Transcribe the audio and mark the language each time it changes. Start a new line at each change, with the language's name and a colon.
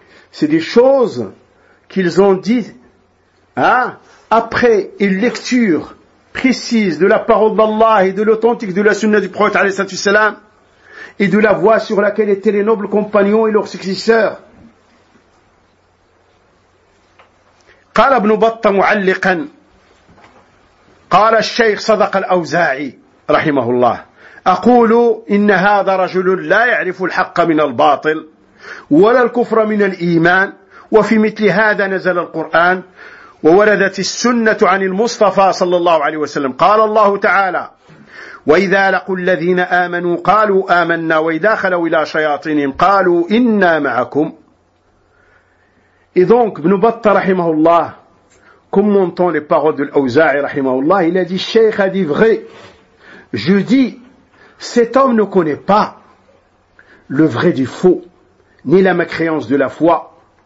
French: C'est des choses qu'ils ont dites après une lecture précise de la parole d'Allah et de l'authentique de la sunna du prophète alayhi salam et de la voie sur laquelle étaient les nobles compagnons et leurs successeurs.
Arabic: قال ابن بطة معلقا قال الشيخ صدق الأوزاعي رحمه الله أقول إن هذا رجل لا يعرف الحق من الباطل ولا الكفر من الإيمان وفي مثل هذا نزل القرآن ووردت السنة عن المصطفى صلى الله عليه وسلم. قال الله تعالى وإذا لقوا الذين آمنوا قالوا آمنا وإذا خلوا إلى شياطينهم قالوا إنا معكم.
French: Et donc ابن بطة رحمه الله commentant les paroles de l'Auza'i رحمه الله, il a dit, Cheikh a dit vrai. Je dis, cet homme ne connaît pas le vrai du faux, ni la mécréance de la foi.